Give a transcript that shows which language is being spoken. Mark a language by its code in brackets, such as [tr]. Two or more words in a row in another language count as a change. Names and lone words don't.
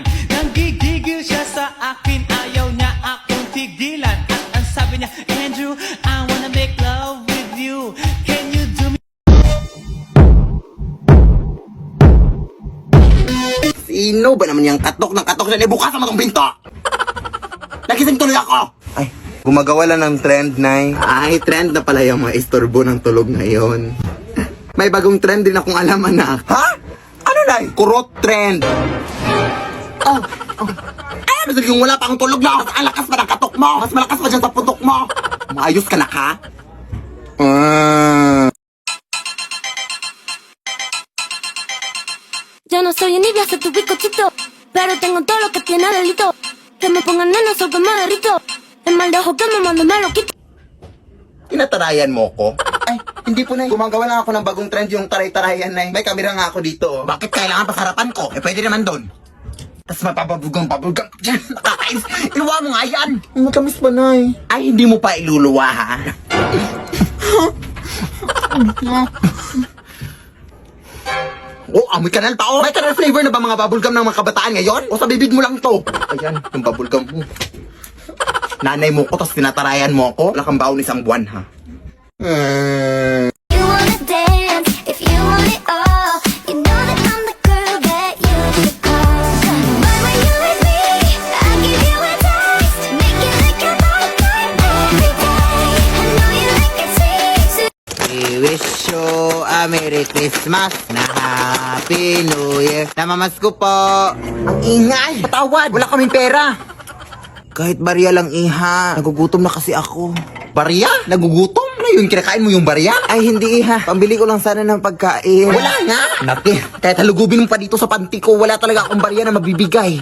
[tl] Nanggigigil siya sa akin, ayaw niya akong tigilan. At ang sabi niya, [en] Andrew, I wanna make love with you. Can you do me? [tl] Sino ba naman yung katok ng katok na bukasan mo tong pinto? Nagising tuloy ako. Ay, gumagawa lang ng trend, Nay. Ay, trend na pala yung mga istorbo ng tulog ngayon. May bagong trend din akong alam, anak. Ha? Ano, Nay? Kurot trend. Oh. Ay, ano yung wala pang tulog na? Mas alakas pa ng katok mo. Mas malakas pa dyan sa putok mo. Maayos ka na ka? [es] Yo no soy envidia, soy tu bizcochito, pero tengo todo lo que tiene delito. Que me pongan neno, soy que me derrito. El mal de ojo que me mando me lo quito. [tl] Tinatarayan mo ko? Ay, hindi po, Nay. Gumagawa lang ako ng bagong trend yung taray-tarayan, Nay. May kamera nga ako dito, oh. Bakit kailangan pa sa harapan ko? Eh, pwede naman doon. Tapos mapapabugong-pabugong. Diyan, nakakais. Iluwa mo nga yan. Matamis pa, Nay. Ay, hindi mo pa iluluwa, ha? Oh, amoy kanal pa, oh. May kanal flavor na ba mga bubblegum ng mga kabataan ngayon? O sa bibig mo lang to? Ayan, yung bubblegum mo. Nanay mo ko, tapos tinatarayan mo ako. Wala kang baon isang buwan, ha? [en] You wanna dance, if you want it all. You know that I'm the girl that you should call. But when you're with me, I give you a taste. Make it like your birthday every day. I know you like it sweet. We wish you a Merry Christmas na Happy New Year. [tl] Namamas ko po. Ang ingay. Patawad. Wala kaming pera. Kahit barya lang, iha. Nagugutom na kasi ako. Barya? Nagugutom? Ano yun? Kinakain mo yung barya? Ay, hindi, iha. Pambili ko lang sana ng pagkain. Wala nga. Naki, kahit halugubin mo pa dito sa panty ko, wala talaga akong barya na mabibigay.